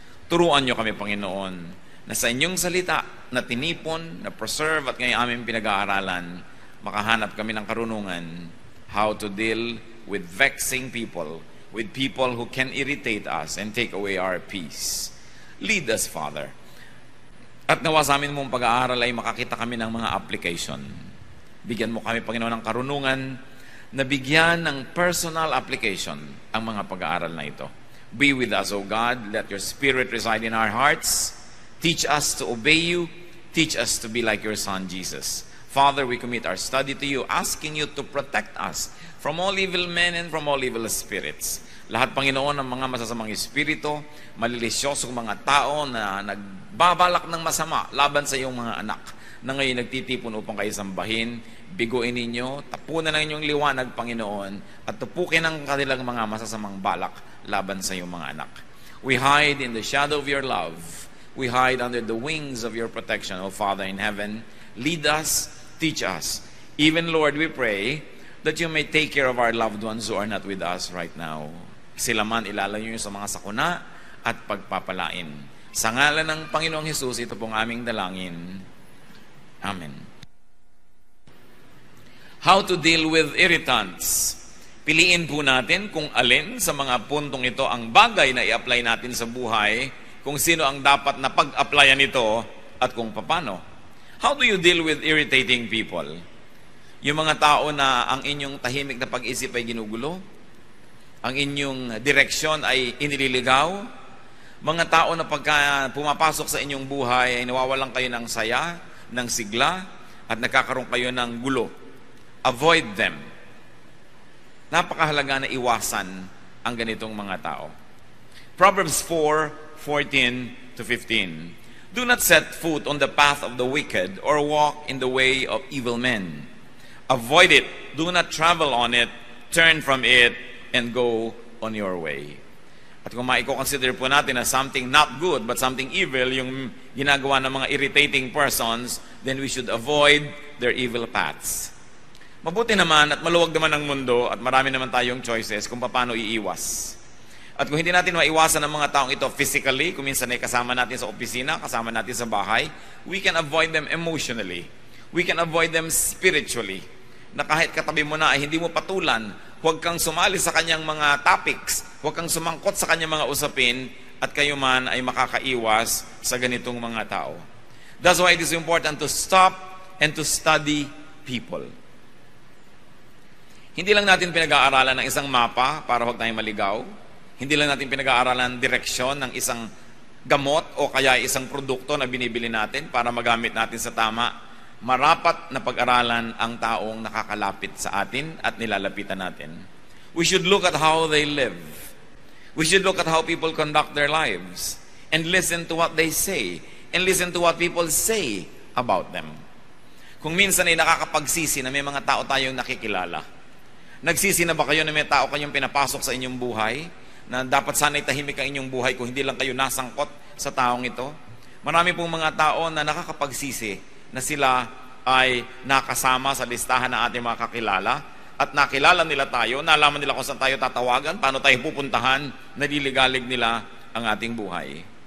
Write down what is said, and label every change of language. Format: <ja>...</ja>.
<tl>Turuan niyo kami, Panginoon, na sa inyong salita na tinipon, na preserve at ngayon aming pinag-aaralan, makahanap kami ng karunungan</tl> <en>how to deal with vexing people, with people who can irritate us and take away our peace. Lead us, Father.</en> <tl>At nawa sa amin mong pag-aaral ay makakita kami ng mga application. Bigyan mo kami, Panginoon, ng karunungan na bigyan ng personal application ang mga pag-aaral na ito.</tl> <en>Be with us, O God. Let your Spirit reside in our hearts. Teach us to obey you. Teach us to be like your Son, Jesus. Father, we commit our study to you, asking you to protect us from all evil men and from all evil spirits.</en> <tl>Lahat, Panginoon, ng mga masasamang espiritu, malilisyosong mga tao na nagbabalak ng masama laban sa iyong mga anak, na ngayon nagtitipon upang kayo sambahin, biguin ninyo, tapunan ng inyong liwanag, Panginoon, at tupukin ang kanilang mga masasamang balak laban sa iyong mga anak.</tl> <en>We hide in the shadow of your love. We hide under the wings of your protection, O Father in heaven. Lead us, teach us. Even, Lord, we pray that you may take care of our loved ones who are not with us right now.</en> <tl>Sila man ilalayo niyo sa mga sakuna at pagpapalain. Sa ngalan ng Panginoong Hesus, ito pong aming dalangin. Amen.</tl> <en>How to deal with irritants.</en> <tl>Piliin po natin kung alin sa mga puntong ito ang bagay na i-apply natin sa buhay, kung sino ang dapat na pag-applyan ito, at kung paano.</tl> <en>How do you deal with irritating people?</en> <tl>Yung mga tao na ang inyong tahimik na pag-isip ay ginugulo, ang inyong direksyon ay inililigaw, mga tao na pagka pumapasok sa inyong buhay ay nawawalan kayo ng saya, ng sigla, at nagkakaroon kayo ng gulo.</tl> <en>Avoid them.</en> <tl>Napakahalaga na iwasan ang ganitong mga tao.</tl> <en>Proverbs 4:14 to 15. Do not set foot on the path of the wicked or walk in the way of evil men. Avoid it. Do not travel on it. Turn from it and go on your way.</en> <tl>At kung maiko-consider po natin na</tl> <en>something not good but something evil</en> <tl>yung ginagawa ng mga</tl> <en>irritating persons, then we should avoid their evil paths.</en> <tl>Mabuti naman at maluwag naman ang mundo at marami naman tayong choices kung paano iiwas. At kung hindi natin maiwasan ang mga taong ito physically, kung minsan ay kasama natin sa opisina, kasama natin sa bahay,</tl> <en>we can avoid them emotionally. We can avoid them spiritually.</en> <tl>Na kahit katabi mo na ay hindi mo patulan, huwag kang sumali sa kanyang mga topics, huwag kang sumangkot sa kanyang mga usapin, at kayo man ay makakaiwas sa ganitong mga tao.</tl> <en>That's why it is important to stop and to study people.</en> <tl>Hindi lang natin pinag-aaralan ng isang mapa para huwag tayong maligaw. Hindi lang natin pinag-aaralan direksyon ng isang gamot o kaya isang produkto na binibili natin para magamit natin sa tama. Marapat na pag-aralan ang taong nakakalapit sa atin at nilalapitan natin.</tl> <en>We should look at how they live. We should look at how people conduct their lives and listen to what they say and listen to what people say about them.</en> <tl>Kung minsan ay nakakapagsisi na may mga tao tayong nakikilala. Nagsisi na ba kayo na may tao kayong pinapasok sa inyong buhay, na dapat sana'y tahimik ang inyong buhay kung hindi lang kayo nasangkot sa taong ito? Marami pong mga tao na nakakapagsisi na sila ay nakasama sa listahan ng ating mga kakilala, at nakilala nila tayo, nalaman nila kung saan tayo tatawagan, paano tayo pupuntahan, naliligalig nila ang ating buhay.</tl>